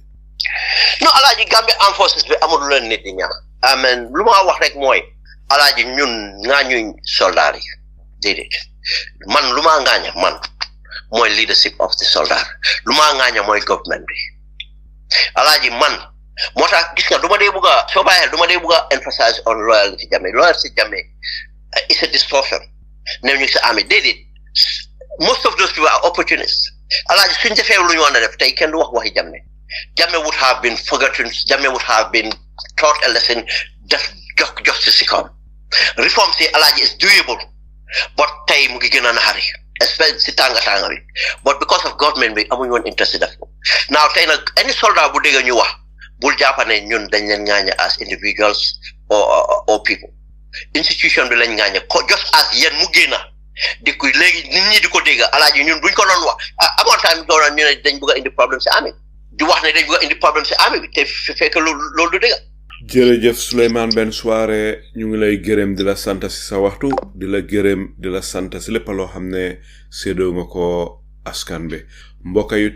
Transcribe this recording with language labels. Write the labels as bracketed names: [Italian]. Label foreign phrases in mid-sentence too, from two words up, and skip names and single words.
[Wolof] non alaaji Gambia Armed Forces bi amul lu leen nit di ñaax amen lu ma wax rek mooy alaaji ñun ngaañuñ soldaar yi déedéet man lu ma ngaaña man mooy [English] leadership of the soldier [Wolof] lu ma ngaaña mooy government bi alaaji man moo tax gis nga du ma dee bugg a soo bàyyee du ma dee bugg a [English] emphasize on loyalty [Wolof] Jammeh [English] it's a distortion [Wolof] ne ñu sa army déedéet [English] most of those people are opportunists [Wolof] alaaji suñ defee lu ñu war a def tey kenn du wax waxi [English] Jammeh would have been forgotten Jammeh would have been taught a lesson [Wolof] def jox justice si kawam [English] reform [Wolof] si alaaji [English] is doable but [Wolof] tey mu ngi gën a naxari especially si tànga bi [English] but because of [Wolof] government bi amuñ woon interest def ko now tey nag any soldat bu dégg ñu wax bul jàpp ne ñun dañ leen ngaaña [English] as individuals or people institution [Wolof] bi lañ ngaaña ko [English] just as [Wolof] yéen mu génna di ko léegi nit ñi di ko dégg alaaji ñun buñ ko doon wax amoon time ko doon ñu ne dañ bëgg a indi problème si armée di wax ne dañ bëgg a indi problème si armée bi te fekk loolu du dégg jërëjëf Sulayman Ben Suwareh ñu ngi lay gërëm di la sant si sa waxtu di la gërëm di la sant si lépp loo xam ne séddoo nga ko askan bi mbokk yu